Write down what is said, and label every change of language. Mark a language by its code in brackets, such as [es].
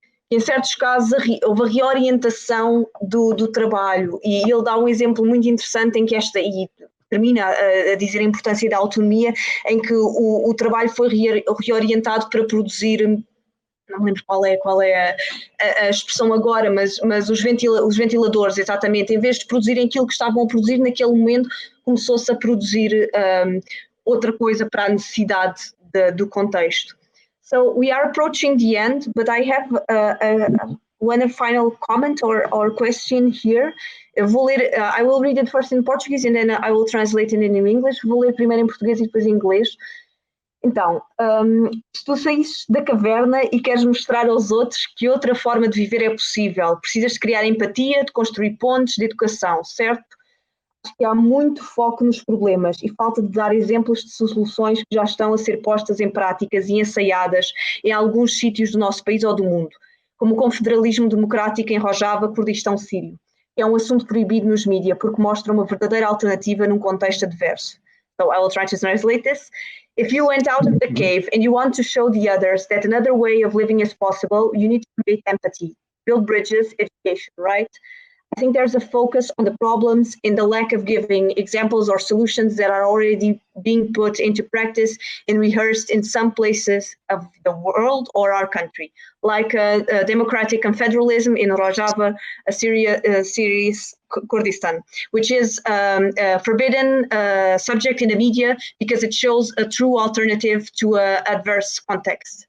[pt] em certos casos houve a reorientação do trabalho, e ele dá um exemplo muito interessante em que e termina a dizer a importância da autonomia, em que o trabalho foi reorientado para produzir, não me lembro qual é a expressão agora, mas os ventiladores, exatamente, em vez de produzirem aquilo que estavam a produzir naquele momento, começou-se a produzir outra coisa para a necessidade do contexto. [en] So we are approaching the end, but I have one final comment or question here. [pt] Eu vou ler, [en] I will read it first in Portuguese and then I will translate it in English. [pt] Vou ler primeiro em português e depois em inglês. Então, se tu saísses da caverna e queres mostrar aos outros que outra forma de viver é possível, precisas de criar empatia, de construir pontes, de educação, certo? Acho que há muito foco nos problemas e falta de dar exemplos de soluções que já estão a ser postas em práticas e ensaiadas em alguns sítios do nosso país ou do mundo, como o confederalismo democrático em Rojava, Kurdistão sírio. É um assunto proibido nos mídias porque mostra uma verdadeira alternativa num contexto adverso. [en] So I will try to translate this. If you went out of the cave and you want to show the others that another way of living is possible, you need to create empathy, build bridges, education, right? I think there's a focus on the problems in the lack of giving examples or solutions that are already being put into practice and rehearsed in some places of the world or our country, like democratic confederalism in Rojava, Syria's Kurdistan, which is a forbidden subject in the media because it shows a true alternative to an adverse context.